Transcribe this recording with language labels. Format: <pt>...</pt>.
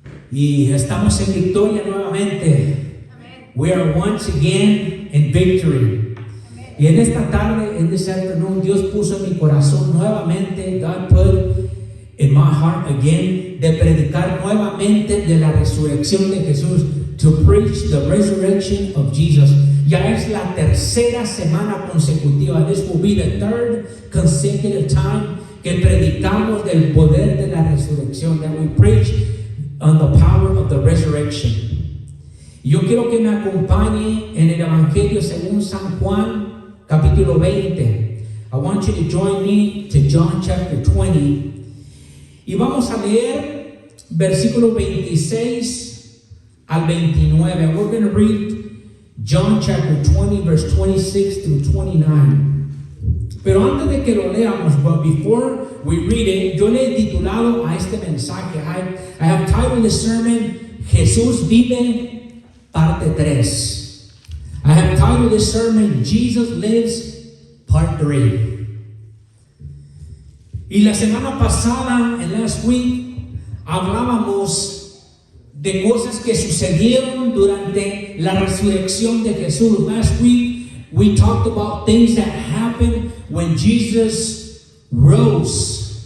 <es>Y estamos en victoria nuevamente. Amen.</es> <en>We are once again in victory. Amen.</en> <es>Y en esta tarde,</es> <en>in this afternoon,</en> <es>Dios puso en mi corazón nuevamente,</es> <en>God put in my heart again,</en> <es>de predicar nuevamente de la resurrección de Jesús,</es> <en>to preach the resurrection of Jesus.</en> <es>Ya es la tercera semana consecutiva.</es> <en>This will be the third consecutive time</en> <es>que predicamos del poder de la resurrección,</es> <en>that we preach on the power of the resurrection.</en> <es>Yo quiero que me acompañe en el Evangelio según San Juan, capítulo 20.</es> <en>I want you to join me to John chapter 20.</en> <es>Y vamos a leer versículos 26 al 29.</es> <en>We're going to read John chapter 20, verse 26 through 29.</en> <es>Pero antes de que lo leamos,</es> <en>but before we read it,</en> <es>yo le he titulado a este mensaje,</es> <en>I have titled this sermon,</en> <es>Jesús vive, parte 3.</es> <en>I have titled this sermon, Jesus lives, part 3.</en> <es>Y la semana pasada,</es> <en>and last week,</en> <es>hablábamos de cosas que sucedieron durante la resurrección de Jesús.</es> <en>Last week, we talked about things that happened when Jesus rose.</en>